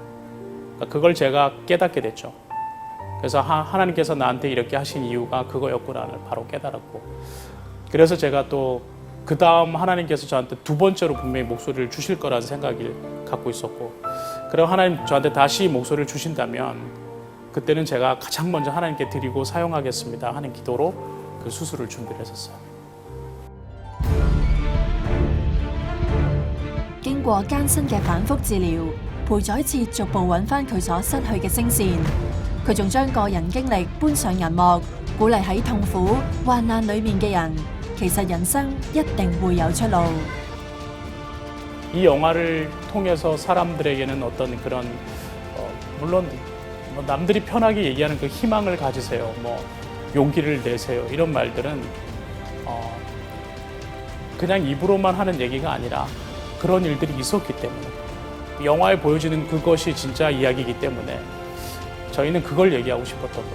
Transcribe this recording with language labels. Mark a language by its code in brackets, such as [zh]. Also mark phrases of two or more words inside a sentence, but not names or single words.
[ko] 그러니까 그걸 제가 깨닫게 됐죠. 그래서 하나님께서 나한테 이렇게 하신 이유가 그거였구나를 바로 깨달았고, 그래서 제가 또 그 다음 하나님께서 저한테 두 번째로 분명히 목소리를 주실 거라는 생각을 갖고 있었고, 그럼 하나님 저한테 다시 목소리를 주신다면 그때는 제가 가장 먼저 하나님께 드리고 사용하겠습니다 하는 기도로 그 수술을 준비를 했었어요. [yue] 經過艱辛嘅反覆治療，裴宰設逐步揾返佢所失去嘅聲線。佢仲將個人經歷搬上銀幕，鼓勵喺痛苦患難裏面嘅人，其實人生一定會有出路。 [ko] 이 영화를 통해서 사람들에게는 어떤 그런 물론 남들이 편하게 얘기하는 그 희망을 가지세요, 용기를 내세요 이런 말들은 그냥 입으로만 하는 얘기가 아니라 그런 일들이 있었기 때문에 영화에 보여지는 그것이 진짜 이야기이기 때문에 저희는 그걸 얘기하고 싶었던 거예요.